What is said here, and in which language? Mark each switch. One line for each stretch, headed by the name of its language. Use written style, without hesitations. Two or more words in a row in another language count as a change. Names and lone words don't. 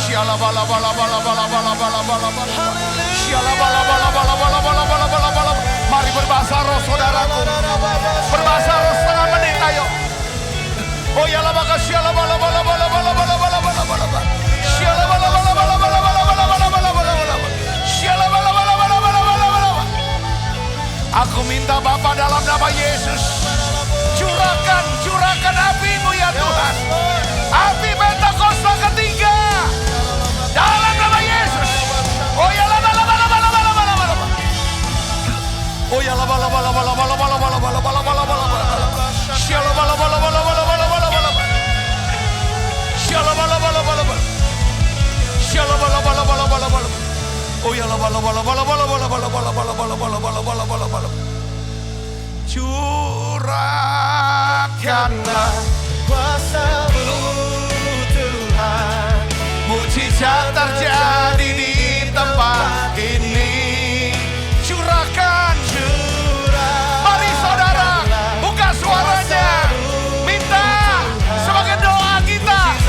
Indonesian: Mari berbahasa roh saudaraku. Berbahasa roh setengah menit ayo. Oh ya la baka syala bala bala bala bala bala bala bala bala bala. Syala bala bala bala bala bala bala bala bala bala bala. Syala bala bala bala bala bala bala. Aku minta Bapa dalam nama Yesus, curahkan api-Mu ya Tuhan. Api Pentakosta ketiga dalam nama Yesus. Oh ya la bala bala bala bala bala bala. Oh ya la bala bala bala bala bala bala bala bala bala bala. Syala bala bala bala bala bala bala bala. Syala bala bala bala bala. Syala bala bala bala bala bala. Oh ya la bala bala bala bala bala bala bala bala bala bala bala bala bala bala. Curahkanlah kuasa-Mu Tuhan. Mujizat terjadi di tempat ini. Curahkan. Mari saudara, buka suaranya. Minta sebagai doa kita.